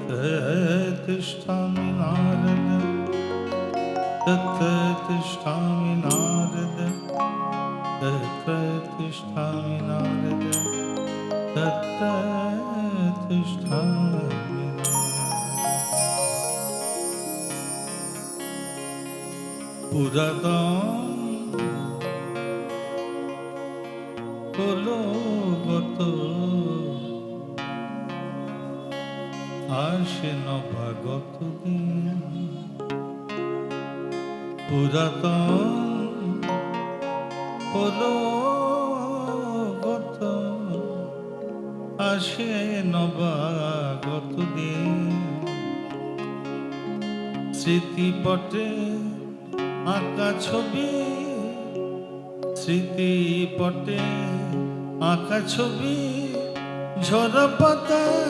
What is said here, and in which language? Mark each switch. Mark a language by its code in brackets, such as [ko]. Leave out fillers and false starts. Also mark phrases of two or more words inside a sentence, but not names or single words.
[sa] तिष्ठामि नारद तत्र तिष्ठामि नारद तत्र तिष्ठामि नारद तत्र तिष्ठामि पुरातन [bn] হলো গত আসে নবাগত দিন পুরাতন হলো গত আসে নবাগত দিন স্মৃতিপটে আঁকা ছবি স্মৃতিপটে আঁকা ছবি ঝরা পাতা